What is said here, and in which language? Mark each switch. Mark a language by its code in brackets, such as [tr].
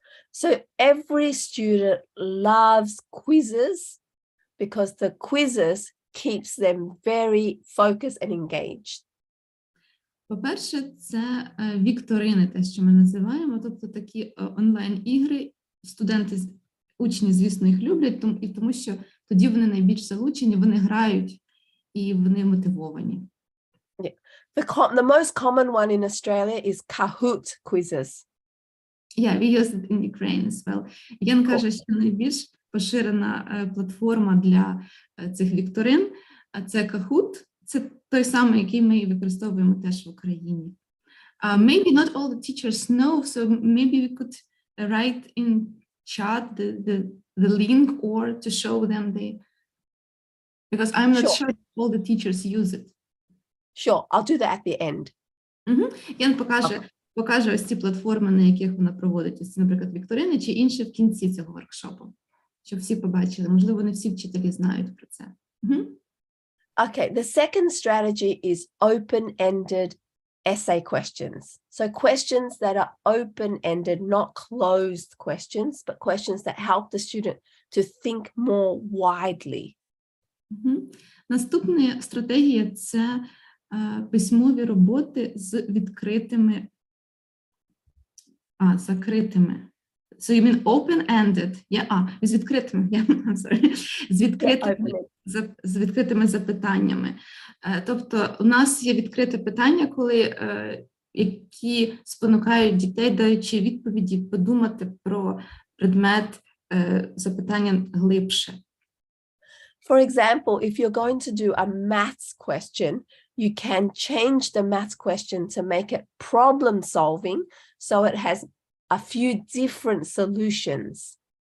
[en] So every student loves quizzes because the quizzes keeps them very focused and engaged. [uk] По-перше, це вікторини, те, що ми називаємо, тобто такі онлайн-ігри. Студенти, учні, звісно, їх люблять, тому що тоді вони найбільш залучені, вони грають і вони мотивовані. [en] The most common one in Australia is Kahoot quizzes. Yeah, we use it in Ukraine as well. [uk] Ян каже, що найбільш поширена платформа для цих вікторин – це Kahoot. Це той самий, який ми використовуємо теж в Україні. [en] Maybe not all the teachers know, so maybe we could write in chat the link or to show them because I'm not sure all the teachers use it. Sure, I'll do that at the end. [uk] Ян покаже ось ці платформи, на яких вона проводить, ось, наприклад, вікторини чи інші в кінці цього воркшопу, щоб всі побачили. Можливо, не всі вчителі знають про це. [en] Okay, the second strategy is open-ended essay questions. So questions that are open-ended, not closed questions, but questions that help the student to think more widely. [uk] Наступна стратегія – це письмові роботи з відкритими, закритими. [en] So you mean open-ended? [uk] З відкритими, [en] I'm sorry. [uk] З відкритими запитаннями. Тобто у нас є відкрите питання, які спонукають дітей, даючи відповіді, подумати про предмет запитання глибше. [en] For example, if you're going to do a maths question, you can change the maths question to make it problem solving, so it has a few different solutions.